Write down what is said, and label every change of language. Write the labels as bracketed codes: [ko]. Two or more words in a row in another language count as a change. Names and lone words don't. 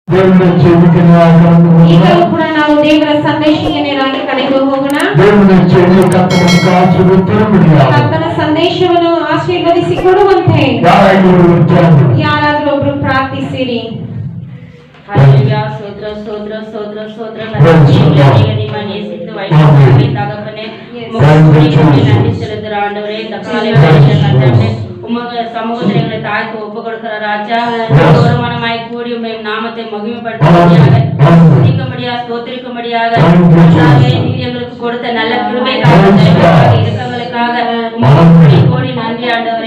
[kn] ಈಗಲೂ ಕೂಡ ನಾವು ದೇವರ ಸಂದೇಶಕ್ಕೆ ನೇರವಾಗಿ ಕಡೆಗೆ ಹೋಗೋಣ. ಕರ್ತನ ಸಂದೇಶವನ್ನು ಆಶೀರ್ವದಿಸಿಕೊಡುವಂತೆ ಯಾರಾದರೂ ಒಬ್ರು ಪ್ರಾರ್ಥಿಸಿರಿ. [ta] ஹல்லேலூயா. ஸ்தோத்திரம் ஸ்தோத்திரம் ஸ்தோத்திரம் ஸ்தோத்திரம். நீங்க நேசித்து வைத்தவரே தகப்பனே, உம்முக்கு நன்றி செலுத்துற ஆண்டவரே. இந்த காலை வேளையில கர்த்தாவே உமக்கு சமூகத்தில் எங்களை தாழ்த்து ஒப்பு கொடுக்கிற ராஜா, கௌரவமாய் கூடி உம்முடைய நாமத்தை மகிமைப்படுத்தும்படியாக துதிக்கும்படியாக ஸ்தோத்திரிக்கும்படியாக நீர் எங்களுக்கு கொடுத்த நல்ல கிருபைக்காக இரக்கங்களுக்காக உமக்கு கோடி நன்றி ஆண்டவரே.